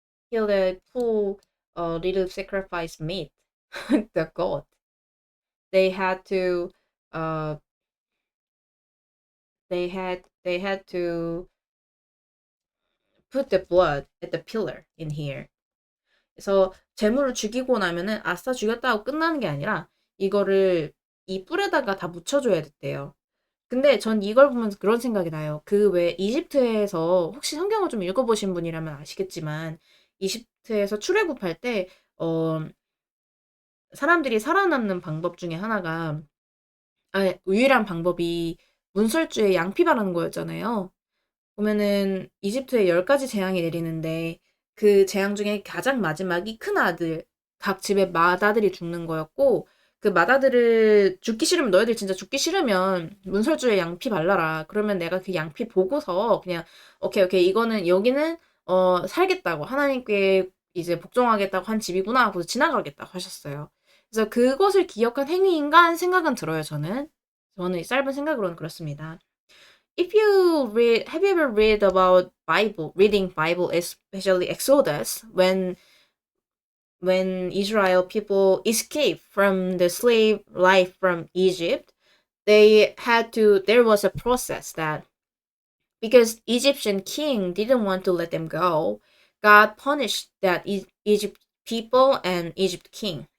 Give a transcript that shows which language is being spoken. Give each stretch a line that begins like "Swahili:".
English: kill the poor little sacrifice meat, the goat, they had to uh they had to put the blood at the pillar in here.
Korean: 그래서 재물을 죽이고 나면은 아싸 죽였다고 끝나는 게 아니라 이거를 이 뿔에다가 다 묻혀줘야 됐대요. 근데 전 이걸 보면서 그런 생각이 나요. 그 왜 이집트에서, 혹시 성경을 좀 읽어보신 분이라면 아시겠지만, 이집트에서 출애굽할 때 사람들이 살아남는 방법 중에 하나가, 유일한 방법이 문설주에 양피 바르는 거였잖아요. 보면은 이집트에 10가지 재앙이 내리는데 그 재앙 중에 가장 마지막이 큰 아들, 각 집의 맏아들이 죽는 거였고, 그 맏아들을 죽기 싫으면, 너희들 진짜 죽기 싫으면 문설주에 양피 발라라. 그러면 내가 그 양피 보고서 그냥 오케이 이거는 여기는 살겠다고, 하나님께 이제 복종하겠다고 한 집이구나 하고 지나가겠다고 하셨어요. 그래서 그것을 기억한 행위인가 생각은 들어요. 저는 이 짧은 생각으로는 그렇습니다.
English: If you read, have you ever read about reading Bible, especially Exodus, when Israel people escaped from the slave life from Egypt, there was a process that, because Egyptian king didn't want to let them go, God punished that Egypt people and Egypt king.